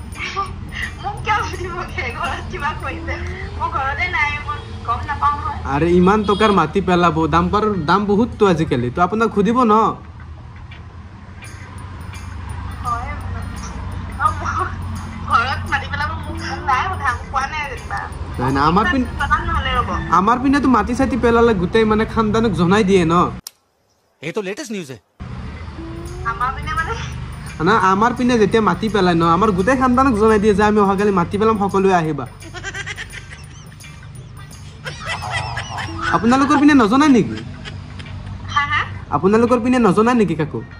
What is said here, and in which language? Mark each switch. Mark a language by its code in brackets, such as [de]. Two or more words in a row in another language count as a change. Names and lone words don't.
[as] আৰে ইমান টকাৰ মাটি পেলাব ডাম্পাৰৰ দাম বহুততো আজিকালি তো আপোনাক সুধিব ন আমাৰ পিনেতো মাটি চাটি পেলালে গোটেই মানে খানদানক জনাই দিয়ে ন [hi] ये तो लेटेस्ट न्यूज़ है [as] না আমাৰ পিনে যেতিয়া মাটি পেলাই ন আমাৰ গোটেই খানদানক জনাই দিয়ে যে আমি অহাকালি মাটি পেলাম সকলোৱে আহিবা আপোনালোকৰ পিনে নজনাই নেকি আপোনালোকৰ পিনে নজনাই নেকি কাকো